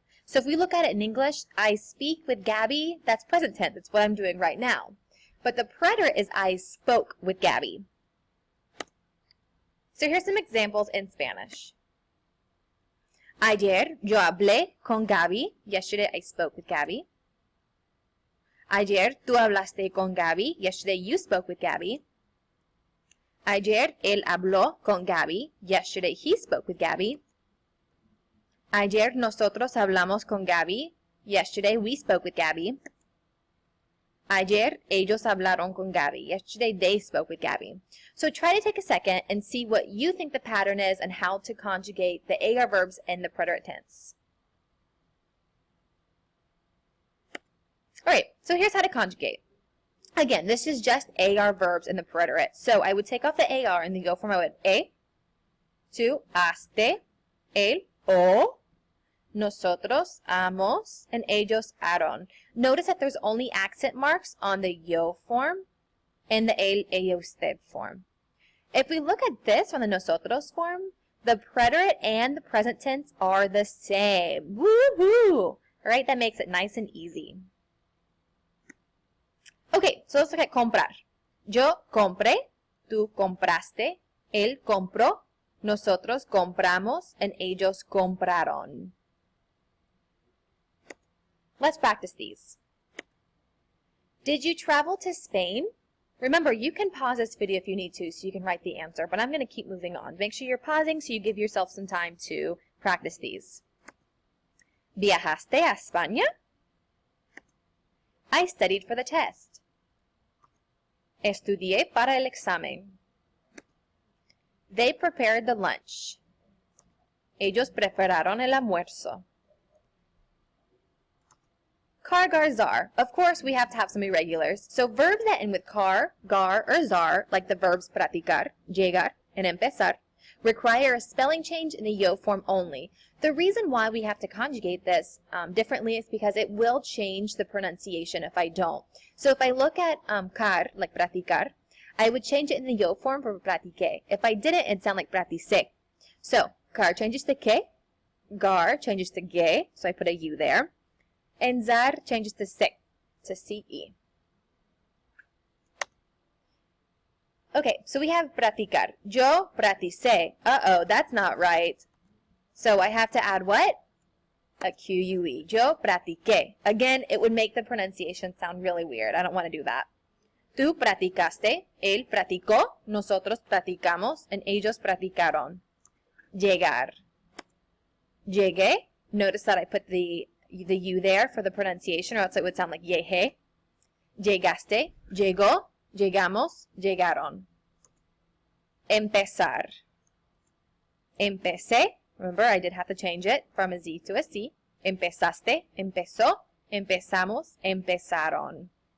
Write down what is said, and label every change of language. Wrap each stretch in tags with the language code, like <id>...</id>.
<en>So if we look at it in English, I speak with Gabby, that's present tense, that's what I'm doing right now. But the preterite is I spoke with Gabby. So here's some examples in Spanish.</en> <es>Ayer yo hablé con Gabby.</es> <en>Yesterday I spoke with Gabby.</en> <es>Ayer tú hablaste con Gabby.</es> <en>Yesterday you spoke with Gabby.</en> <es>Ayer él habló con Gabby.</es> <en>Yesterday he spoke with Gabby.</en> <es>Ayer nosotros hablamos con Gabby.</es> <en>Yesterday we spoke with Gabby.</en> <es>Ayer ellos hablaron con Gabby.</es> <en>Yesterday they spoke with Gabby. So try to take a second and see what you think the pattern is and how to conjugate the AR verbs in the preterite tense. Alright, so here's how to conjugate. Again, this is just AR verbs in the preterite. So I would take off the AR and then go from I would tú, haste, él, o, nosotros, hamos, and ellos, haron. Notice that there's only accent marks on the yo form and the él, ella, usted form. If we look at this from the nosotros form, the preterite and the present tense are the same. Woohoo! Alright, that makes it nice and easy. Okay, so let's look at comprar.</en> <es>Yo compré, tú compraste, él compró, nosotros compramos, and ellos compraron.</es> <en>Let's practice these. Did you travel to Spain? Remember, you can pause this video if you need to so you can write the answer, but I'm going to keep moving on. Make sure you're pausing so you give yourself some time to practice these.</en> <es>¿Viajaste a España?</es> <en>I studied for the test.</en> <es>Estudié para el examen.</es> <en>They prepared the lunch.</en> <es>Ellos prepararon el almuerzo.</es> <en>Car, gar, zar. Of course, we have to have some irregulars. So verbs that end with car, gar, or zar, like the verbs practicar, llegar, and empezar, require a spelling change in the yo form only. The reason why we have to conjugate this differently is because it will change the pronunciation if I don't. So if I look at car, like practicar, I would change it in the yo form for practique. If I didn't, it'd sound like practice. So car changes to que, gar changes to ge, so I put a u there, and zar changes to se, to ce. Okay, so we have practicar.</en> <es>Yo practicé.</es> <en>Uh-oh, that's not right. So I have to add what? A Q-U-E.</en> <es>Yo practiqué.</es> <en>Again, it would make the pronunciation sound really weird. I don't want to do that.</en> <es>Tú practicaste, él practicó, nosotros practicamos, and ellos practicaron. Llegar. Llegué.</es> <en>Notice that I put the U there for the pronunciation, or else it would sound like llegué.</en> <es>Llegaste, llegó, llegamos, llegaron. Empezar. Empecé.</es> <en>Remember, I did have to change it from a Z to a C.</en> <es>Empezaste, empezó, empezamos, empezaron.</es>